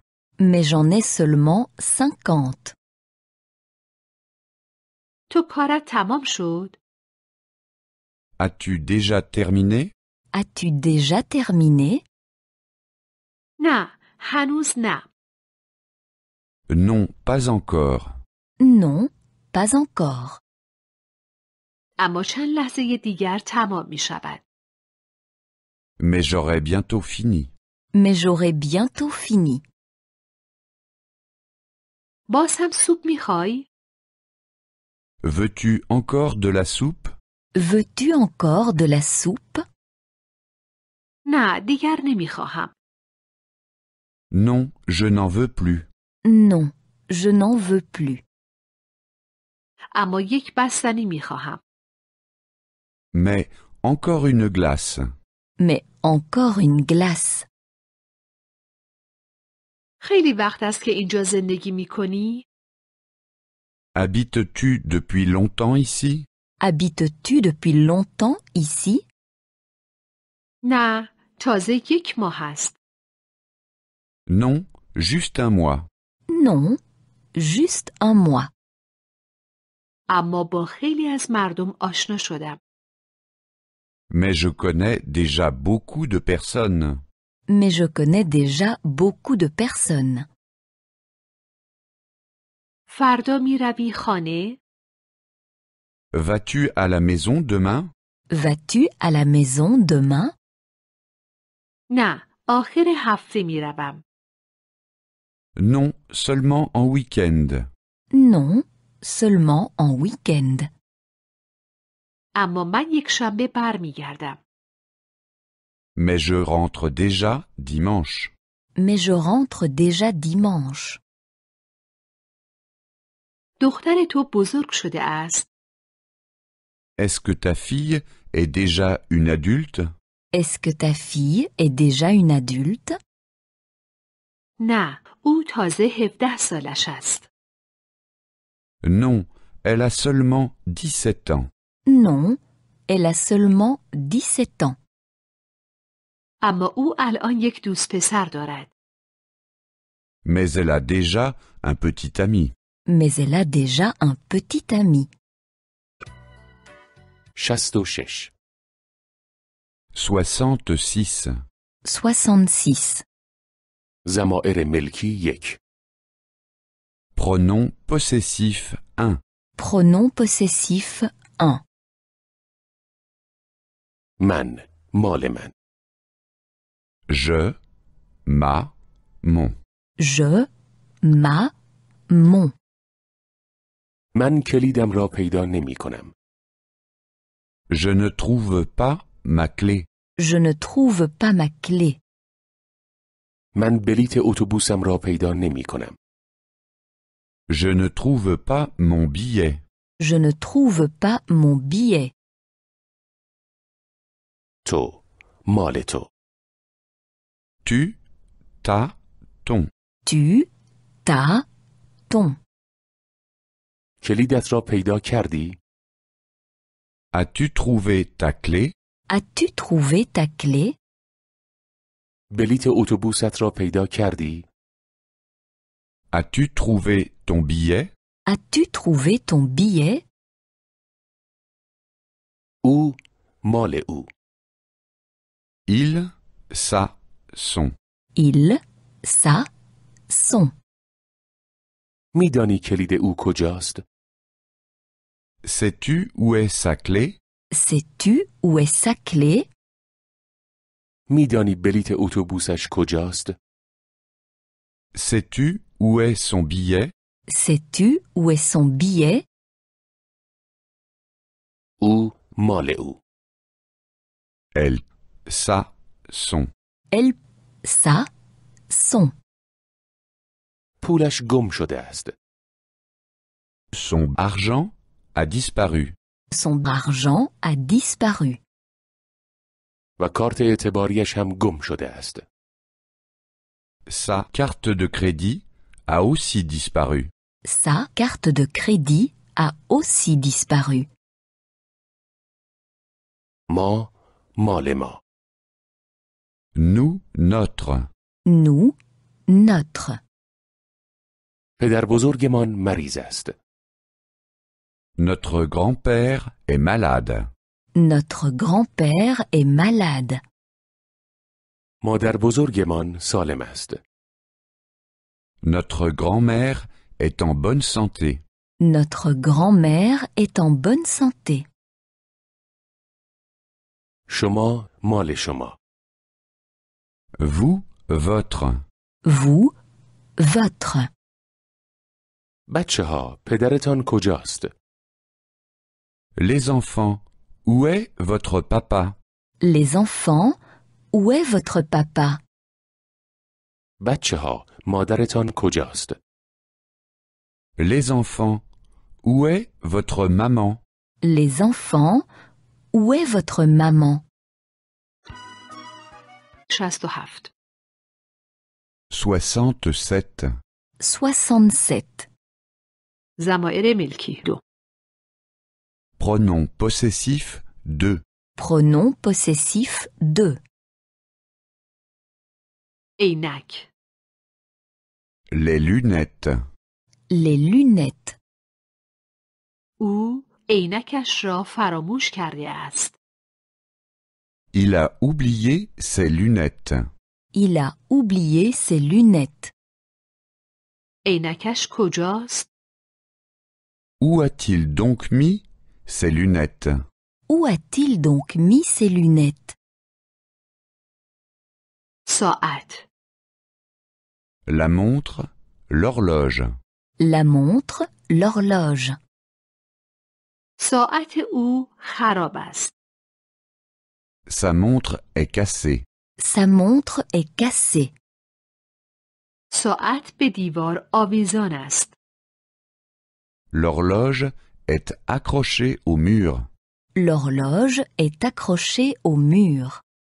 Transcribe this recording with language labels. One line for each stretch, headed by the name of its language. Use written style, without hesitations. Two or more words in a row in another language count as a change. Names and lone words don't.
French: Mais j'en ai seulement 50.
Persian: تو کارت تمام شد؟
French: As-tu déjà terminé? As-tu déjà terminé?
Persian: نه، هنوز نه.
French: Non, pas encore. Non, pas encore.
Persian: اما چند لحظه دیگر تمام می شود.
French: Mais j'aurai bientôt fini. Mais j'aurai bientôt fini.
Persian: باز هم سوپ می خوای؟
French: Veux-tu encore de la soupe? Veux-tu encore de la soupe?
Persian: نه، دیگر نمی خواهم.
French: Non, je n'en veux plus. Non, je n'en veux plus.
Persian: اما یک بستنی می خواهم.
French: Mais encore une glace. Mais encore une glace.
Persian: خیلی وقت است که اینجا زندگی می کنی؟
French: Habites-tu depuis longtemps ici? Habites-tu depuis longtemps ici?
Persian: نه، تازه 1 ماه است.
French: Non, juste un mois. Non, juste un mois.
Persian: اما با خیلی از مردم آشنا شدم.
French: Mais je connais déjà beaucoup de personnes. Mais je connais déjà beaucoup de personnes.
Persian: فردا می روی خانه؟
French: Vas-tu à la maison demain? Vas-tu à la maison demain?
Persian: نه، آخر هفته می روم.
French: Non, seulement en week-end. Non, seulement en week-end.
Persian: اما من یک شنبه برمی گردم.
French: Mais je rentre déjà dimanche. Mais je rentre déjà dimanche.
Persian: دختر تو بزرگ شده است؟
French: Est-ce que ta fille est déjà une adulte? Est-ce que ta fille est déjà une adulte?
Persian: نه، او تازه 17 سالش است.
French: Non, elle a seulement 17 ans. Non, elle a seulement 17 ans.
Persian: اما او الان یک دوست پسر دارد.
French: Mais elle a déjà un petit ami. Mais elle a déjà un petit ami. 66 66. 66.
Persian: ضمائر ملکی 1
French: Pronom possessif 1. Pronom possessif 1.
Persian: من مال من
French: Je, ma, mon. Je, ma, mon.
Persian: من کلیدم را پیدا نمی کنم.
French: Je ne trouve pas ma clé. Je ne trouve pas ma clé.
Persian: من بلیت اتوبوسم را پیدا نمی کنم.
French: Je ne trouve pas mon billet. Je ne trouve pas mon billet.
Persian: تو مال تو
French: Tu, ta, ton. Tu, ta, ton.
Persian: کلیدت را پیدا کردی؟
French: As-tu trouvé ta clé? As-tu trouvé ta clé?
Persian: بلیت اتوبوست را پیدا کردی؟
French: As-tu trouvé ton billet? As-tu trouvé ton billet?
Persian: او مال او
French: Il, sa, son. Il, sa, son.
Persian: میدانی کلید او کجاست؟
French: Sais-tu où est sa clé? Sais-tu où est sa clé?
Persian: میدانی بلیت اتوبوسش کجاست؟
French: Sais-tu où est son billet? Sais-tu où est son billet?
Persian: او مال او
French: Elle, sa, son. Elle, sa, son.
Persian: پولش گم شده است.
French: Son argent a disparu. Son argent a disparu.
Persian: و کارت اعتباریش هم گم شده است.
French: Sa carte de crédit a aussi disparu. Sa carte de crédit a aussi disparu.
Persian: ما مال ما
French: Nous, notre. Nous, notre.
Persian: پدر بزرگمان مریض است.
French: Notre grand-père est malade. Notre grand-père est malade.
Persian: مادر بزرگمان سالم است.
French: Notre grand-mère est en bonne santé. Notre grand-mère est en bonne santé.
Persian: شما مال شما
French: Vous, votre. Vous, votre.
Persian: بچه ها پدرتان کجاست؟
French: Les enfants, où est votre papa? Les enfants, où est votre papa?
Persian: بچه ها مادرتان کجاست؟
French: Les enfants, où est votre maman? Les enfants, où est votre maman? 67. 67. 67.
Persian: ضمائر ملکی 2.
French: Pronom possessif 2. Pronom possessif 2.
Persian: عینک.
French: Les lunettes. Les lunettes.
Persian: او عینکش را فراموش کرده است.
French: Il a oublié ses lunettes. Il a oublié ses lunettes.
Persian: عینکش کجاست؟
French: Où a-t-il donc mis ses lunettes? Où a-t-il donc mis ses lunettes?
Persian: ساعت.
French: La montre, l'horloge. La montre, l'horloge.
Persian: ساعت او خراب است.
French: Sa montre est cassée. Sa montre est cassée.
Persian: ساعت به دیوار آویزان است.
French: L'horloge est accrochée au mur. L'horloge est accrochée au mur.